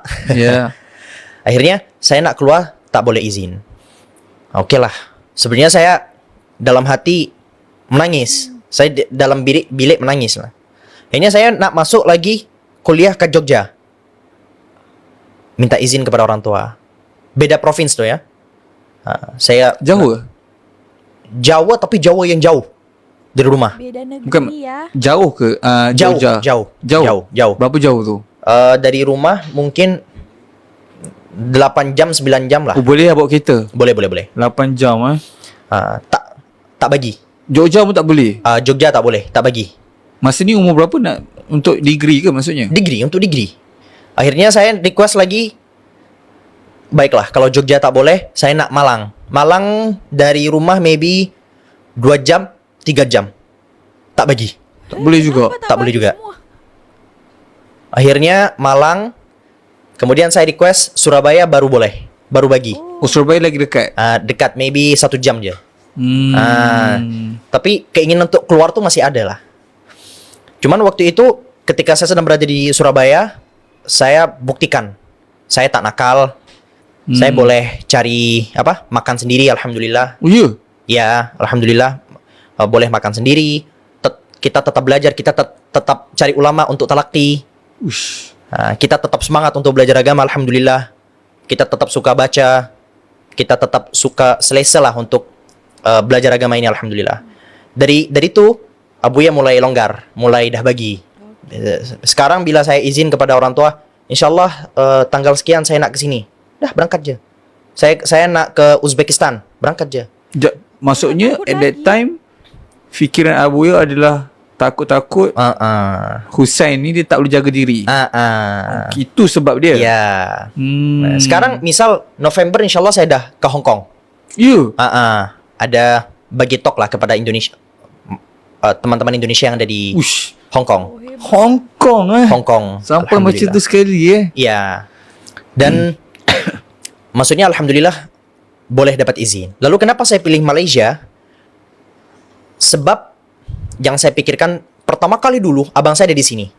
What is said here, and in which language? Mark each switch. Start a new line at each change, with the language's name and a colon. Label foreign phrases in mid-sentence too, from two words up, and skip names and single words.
Malay: Akhirnya saya nak keluar tak boleh izin. Oke lah. Sebenarnya saya dalam hati menangis. Saya dalam bilik menangis lah. Akhirnya saya nak masuk lagi kuliah ke Jogja. Minta izin kepada orang tua.
Indonesian: Beda provinsi tuh ya. Saya
Malay: Jauh ke? Jawa, tapi Jawa yang jauh dari rumah. Beda negeri Bukan ya. jauh ke Jauh, Jogja? jauh. Berapa jauh tu? Dari rumah mungkin 8 jam, 9 jam lah. Oh, boleh lah bawa kereta. Boleh. 8 jam Tak bagi. Jogja pun tak boleh. Jogja tak boleh, tak bagi. Masa ni umur berapa nak untuk degree ke maksudnya? Untuk degree. Akhirnya saya request lagi. Baiklah, kalau Jogja tak boleh, saya nak Malang. Malang dari rumah maybe 2 jam, 3 jam. Tak bagi. Tak boleh juga. Kenapa Tak boleh bagi juga. semua? Akhirnya Malang. Kemudian saya request Surabaya baru boleh. Baru bagi. Oh, Surabaya lagi dekat. Dekat, maybe 1 jam je. Hmm.
Indonesian: Tapi keinginan untuk keluar tuh masih ada lah. Cuman waktu itu ketika saya sedang berada di Surabaya, saya buktikan saya tak nakal.
Malay: Saya boleh cari makan sendiri, alhamdulillah. Oh ya? Ya, alhamdulillah boleh makan sendiri. Kita tetap belajar, kita tetap cari ulama untuk talaqi. Ush. Kita tetap semangat untuk belajar agama, alhamdulillah. Kita tetap suka baca. Kita tetap suka selesa lah untuk belajar agama ini, alhamdulillah. Dari itu Abuya mulai longgar, mulai dah bagi. Sekarang bila saya izin kepada orang tua, insyaallah tanggal sekian saya nak ke sini. Dah berangkat je. Saya nak ke Uzbekistan, berangkat je. Maksudnya Takut
English: at that
Malay: lagi. time fikiran Abuya adalah takut-takut Husain ni dia tak boleh jaga diri. Itu sebab dia. Ya. Sekarang misal November insyaallah saya dah ke Hong Kong. Ya. Ada bagi talk lah kepada Indonesia. Teman-teman Indonesia yang ada di Ush. Hong Kong. Hong Kong Hong Kong. Sampai macam Alhamdulillah. tu sekali Iya. Dan maksudnya alhamdulillah boleh dapat izin.
Indonesian: Lalu kenapa saya pilih Malaysia? Sebab yang saya pikirkan pertama kali dulu abang saya ada di sini.